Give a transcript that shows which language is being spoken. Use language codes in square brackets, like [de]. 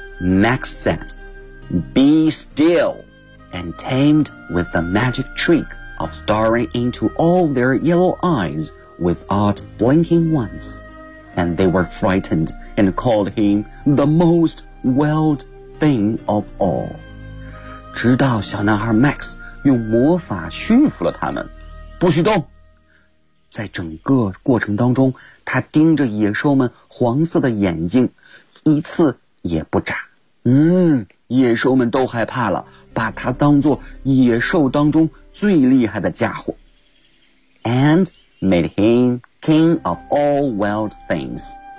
[en] Next said, Be still, and tamed with the magic trick of staring into all their yellow eyes without blinking once. And they were frightened and called him the most wild thing of all. [zh] 直到小男孩 Max 用魔法驯服了他们，不许动。在整个过程当中，他盯着野兽们黄色的眼睛，一次也不眨。野兽们都害怕了，把他当作野兽当中最厉害的家伙。 [en] And made him king of all wild things.